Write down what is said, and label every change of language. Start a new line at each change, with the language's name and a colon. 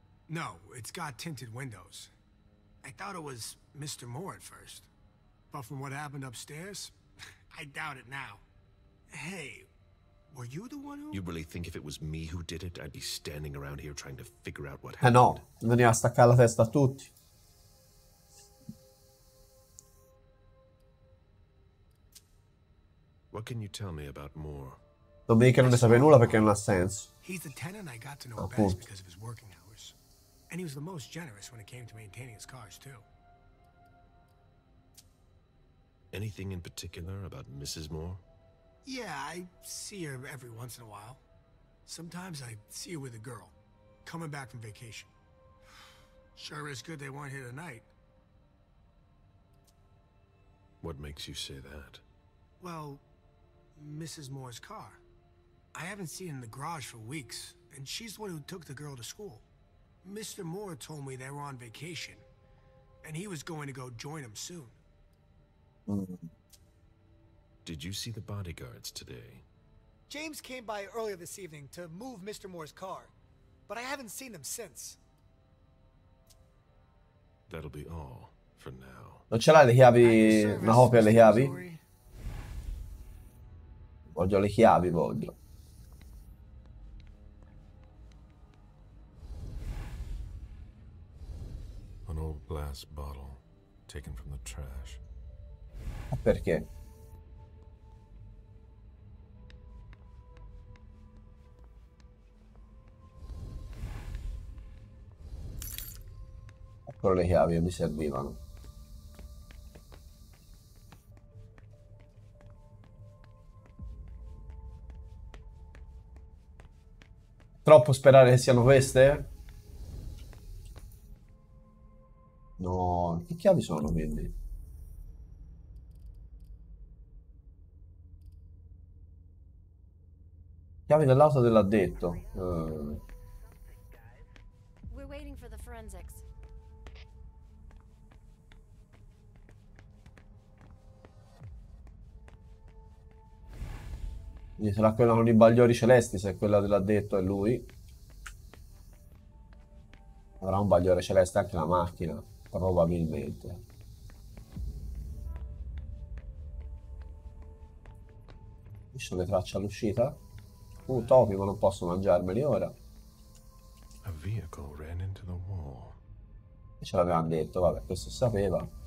English: No, it's got tinted windows. I thought it was Mr. Moore at first. But from what happened upstairs, I doubt it now. Hey, were you the one who... You really think if it was me who did it, I'd be standing around here trying to figure out what happened?
Italian: No, veniva a staccare la testa a tutti.
English: What can you tell me about Moore?
Italian: Non mi dica che non ne sapeva nulla perché non ha senso.
English: He's the tenant I got to know best because of his working hours. And he was the most generous when it came to maintaining his cars, too. Anything in particular about Mrs. Moore? Yeah, I see her every once in a while. Sometimes I see her with a girl, coming back from vacation. Sure is good they weren't here tonight. What makes you say that? Well, Mrs. Moore's car. I haven't seen it in the garage for weeks, and she's the one who took the girl to school. Mr. Moore told me they were on vacation, and he was going to go join them soon. Did you see the bodyguards today? James came by earlier this evening to move Mr. Moore's car, but I haven't seen them since. That'll be all for now.
Italian: Non ce l'hai le chiavi, una copia delle chiavi? Voglio le chiavi, voglio.
English: An old glass bottle taken from the trash.
Italian: Ma perché? Però le chiavi mi servivano. Troppo sperare che siano queste? No, che chiavi sono quindi? Chiavi dell'auto dell'addetto.
English: We're waiting for the forensics.
Italian: Quindi sarà quella con i bagliori celesti, se quella dell'addetto è lui. Avrà un bagliore celeste anche la macchina, probabilmente. Ci sono le tracce all'uscita? Topi, ma non posso mangiarmeli ora.
English: A vehicle ran into the wall.
Italian: E ce l'avevano detto, vabbè, questo si sapeva.